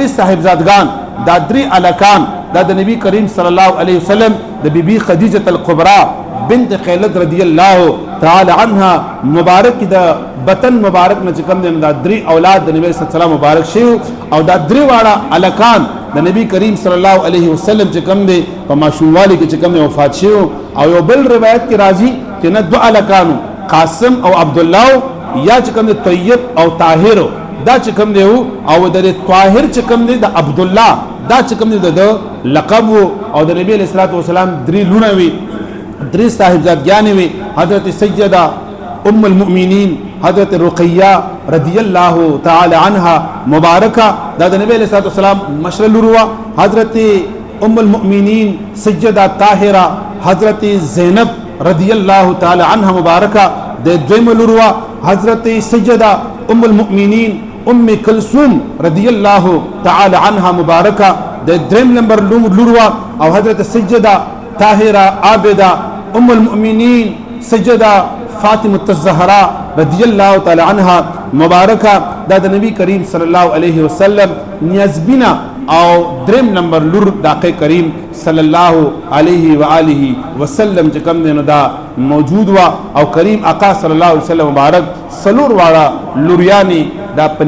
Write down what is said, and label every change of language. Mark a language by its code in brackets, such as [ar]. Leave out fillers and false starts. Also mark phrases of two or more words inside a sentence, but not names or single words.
[ps] صاحبزادگان دا درې الکان دا د نبی کریم [ar] صلی الله علیه وسلم [ps] د بیبي خدیجه الکبرى بنت خیلد [ar] رضی الله تعالی عنها [ps] مبارک د بطن مبارک نه کوم د درې اولاد د نبی [ar] صلی الله علیه وسلم [ps] مبارک شیو او دا درې واړه الکان د نبی کریم [ar] صلی الله علیه وسلم [ps] چې کوم دی په ماشوموالي کې چې کوم وفات شیو او یو بل روایت کې راځي چې نه دوه الکانو قاسم او عبد الله یا چې کوم طیب او طاهر دا چې کوم دی او د طاهر چې کوم دی د عبد الله دا چې کوم دی د لقب او د نبی [ar] صلی الله علیه وسلم [ps] درې لونه وی درې صاحبزادګانې وی حضرت سیدہ ام المؤمنین حضرت رقیہ [ar] رضی الله تعالی عنها [ps] مبارکہ دا د نبی [ar] صلی الله علیه وسلم [ps] مشر لوروا حضرت ام المؤمنین سیدہ طاهرہ حضرت زینب [ar] رضی الله تعالی عنها [ps] مبارکہ د دویم لوروا حضرت سیدہ ام المؤمنین ام کلثوم [ar] رضی الله تعالی عنها [ps] مبارکہ د دریم نمبر لوروا او حضرت سیدہ طاهرہ عابدہ ام المؤمنین سیدہ فاطمہ الزہرا [ar] رضی اللہ تعالی عنها [ps] مبارکہ دا د نبی کریم [ar] صلی الله علیه وسلم [ps] نیازبینا او دریم نمبر لور داقه کریم [ar] صلی الله علیه و آله وسلم [ps] چې کوم دینو دا موجود وا او کریم آقا [ar] صلی الله علیه وسلم [ps] مبارک سلور واړه لوریانی دا په